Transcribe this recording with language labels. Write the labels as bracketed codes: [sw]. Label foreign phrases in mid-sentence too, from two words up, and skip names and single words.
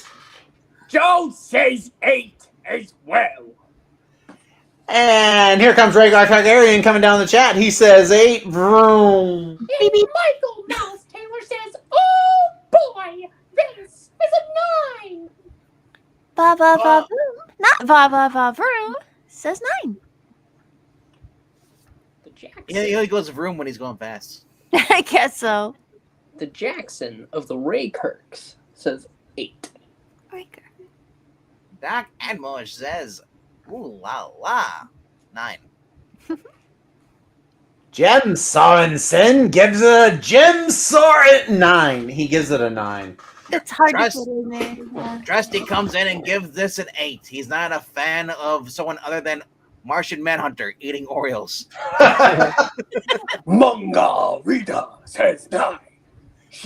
[en] Joe says 8 as well. And here comes Rhaegar Targaryen coming down the chat. He says 8. Vroom. Baby Michael Mouse Taylor says, "Oh boy, this is a 9." Ba ba ba vroom. Not ba ba ba vroom. Says 9. The Jackson. Yeah, he only goes room when he's going fast. I guess so. The Jackson of the Ray Kirks says 8. Doc Admosh says, "Ooh la la, 9." Jem Sorensen gives a Jem Soren 9. He gives it a 9. It's hard Trust- to put in there. Yeah. Trusty comes in and gives this an 8. He's not a fan of someone other than Martian Manhunter eating Oreos. Munga Rita says 9. She